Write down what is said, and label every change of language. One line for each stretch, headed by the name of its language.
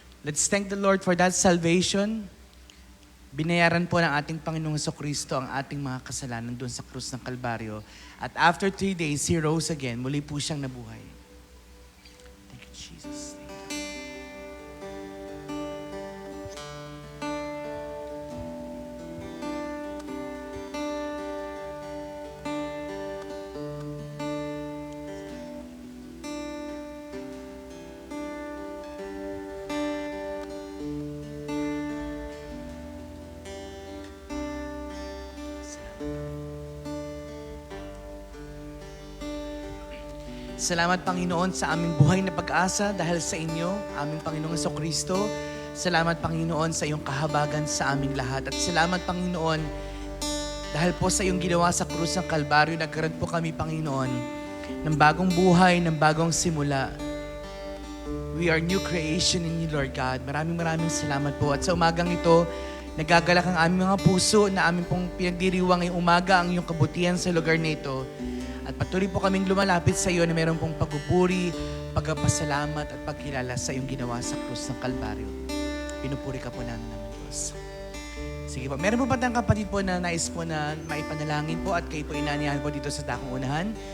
English: Let's thank the Lord for that salvation.
Filipino: Binayaran po ng ating Panginoong Jesucristo ang ating mga kasalanan doon sa krus ng Kalbaryo.
English: At after 3 days, He rose again.
Filipino: Muli po siyang nabuhay.
English: Thank you, Jesus.
Filipino: Salamat, Panginoon, sa aming buhay na pag-asa dahil sa inyo, aming Panginoong Jesucristo. Salamat, Panginoon, sa iyong kahabagan sa aming lahat. At salamat, Panginoon, dahil po sa iyong ginawa sa krus ng Kalbaryo, nagkaroon po kami, Panginoon, ng bagong buhay, ng bagong simula.
English: We are new creation in you, Lord God.
Filipino: Maraming salamat po. At sa umagang ito, nagagalak ang aming mga puso na aming pong pinagdiriwang ngayong umaga ang iyong kabutihan sa lugar na ito. At patuloy po kaming lumalapit sa iyo na meron pong pagpupuri, pagpapasalamat at pagkilala sa iyong ginawa sa krus ng Kalbaryo. Pinupuri ka po namin Diyos. Sige po, meron po ba tayong kapatid po na nais po na maipanalangin po at kayo po inanyahan po dito sa Dakong Unahan?